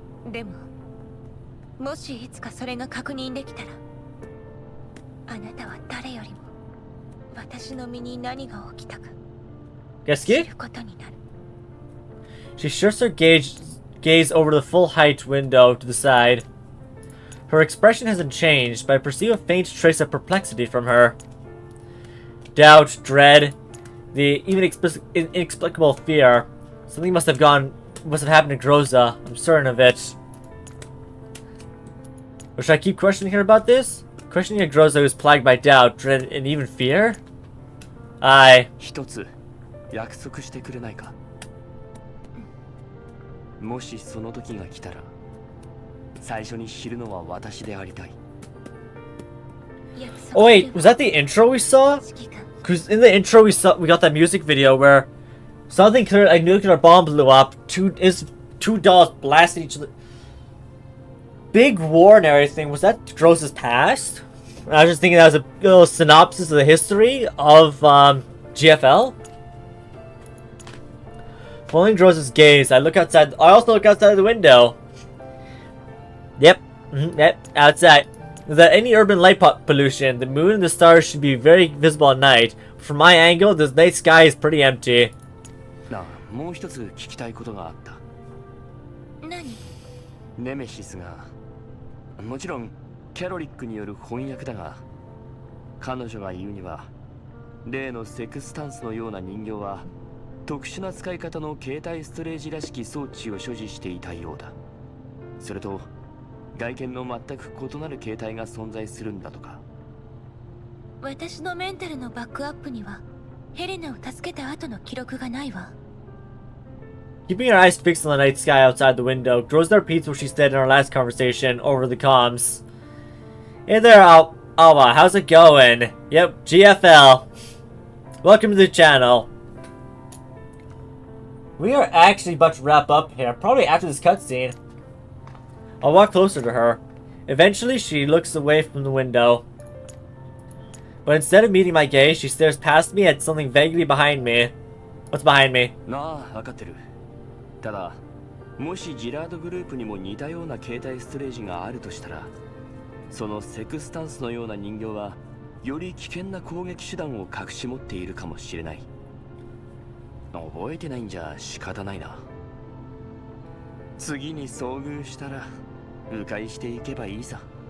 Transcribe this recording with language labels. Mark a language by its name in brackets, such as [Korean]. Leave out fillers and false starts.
[Japanese] でももしいつかそれが確認できたら、あなたは誰よりも私の身に何が起きたか知ることになる。 [English] She shifts her gaze over the full height window to the side. Her expression hasn't changed, but I perceive a faint trace of perplexity from her. Doubt, dread, the even inexplicable fear. Something must have happened to Groza. I'm certain of it. Or should I keep questioning her about this? Questioning a Groza who's plagued by doubt, dread, and even fear? Aye. [Japanese] 一つ約束してくれないか。もしその時が来たら、最初に知るのは私でありたい。 [English] Oh wait, was that the intro we saw? Because in the intro we got that music video where something clear, a nuclear bomb blew up. Two dolls blasted each other. Big war and everything. Was that Gross's past? I was just thinking that was a little synopsis of the history of GFL. Following Gross's gaze, I also look outside the window. Yep, outside. Without any urban light pollution, the moon and the stars should be very visible at night. From my angle, this night sky is pretty empty. [Japanese] なあ、もう一つ聞きたいことがあった。何？ネメシスが、もちろんキャロリックによる翻訳だが、彼女が言うには、例のセクスタンスのような人形は特殊な使い方の携帯ストレージらしき装置を所持していたようだ。それと外見の全く異なる形態が存在するんだとか。私のメンタルのバックアップにはヘレナを助けた後の記録がないわ。 [English] Keeping her eyes fixed on the night sky outside the window, Groza repeats what she said in our last conversation over the comms. Hey there, Alva, how's it going? Yep, GFL. Welcome to the channel. We are actually about to wrap up here, probably after this cutscene. I'll walk closer to her. Eventually, she looks away from the window. But instead of meeting my gaze, she stares past me at something vaguely behind me. What's behind me? [Japanese] なあ、わかってる。ただ、もしジラードグループにも似たような携帯ストレージがあるとしたら、そのセクスタンスのような人形は、より危険な攻撃手段を隠し持っているかもしれない。覚えてないんじゃ仕方ないな。次に遭遇したら迂回していけばいいさ。